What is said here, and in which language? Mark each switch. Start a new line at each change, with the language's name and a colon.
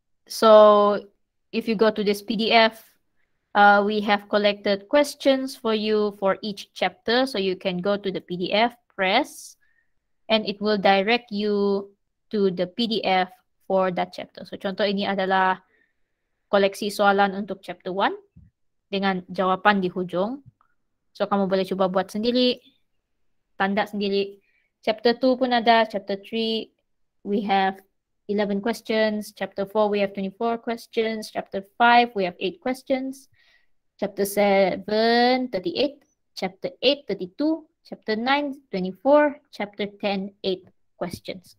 English: So if you go to this PDF, we have collected questions for you for each chapter. So you can go to the PDF, press, and it will direct you to the PDF for that chapter.
Malay: So contoh ini adalah koleksi soalan untuk chapter 1 dengan jawapan di hujung. So kamu boleh cuba buat sendiri, tanda sendiri.
English: Chapter 2
Malay: pun ada,
English: chapter 3 we have 11 questions, chapter 4 we have 24 questions, chapter 5 we have 8 questions, chapter 7 38, chapter 8 32, chapter 9 24, chapter 10 8 questions.